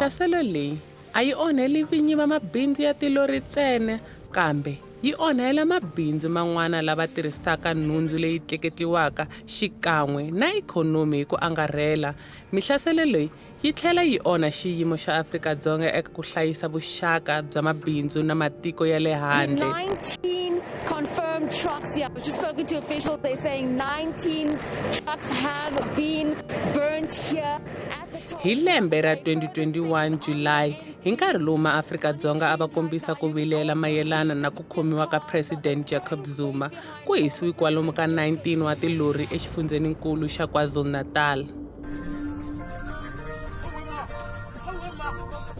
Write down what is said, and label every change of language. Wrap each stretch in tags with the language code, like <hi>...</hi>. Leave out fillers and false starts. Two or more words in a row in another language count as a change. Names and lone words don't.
<ts>Mihlaselo leyi a yi onheli vinyi va mabindzu ya tilori ntsena, kambe yi onhela mabindzu man'wana lava tirhisaka nhundzu leyi tleketliwaka xikan'we na ikhonomi hi ku angarhela. Mihlaselo leyi yi tlhela yi onha xiyimo xa Afrika-Dzonga eka ku hlayisa vuxaka bya mabindzu na matiko ya le handle.</ts> <en>19 confirmed trucks here. I was just spoken to officials. They're saying 19 trucks have been burnt here at the top.</en> <ts>Hi lembe ra 2021 July, hi nkarhi lowu maAfrika-Dzonga a va kombisa ku vilela mayelana na ku khomiwa ka President Jacob Zuma, ku hisiwi kwalomu ka 19 wa tilori exifundzeninkulu xa KwaZulu-Natal.</ts>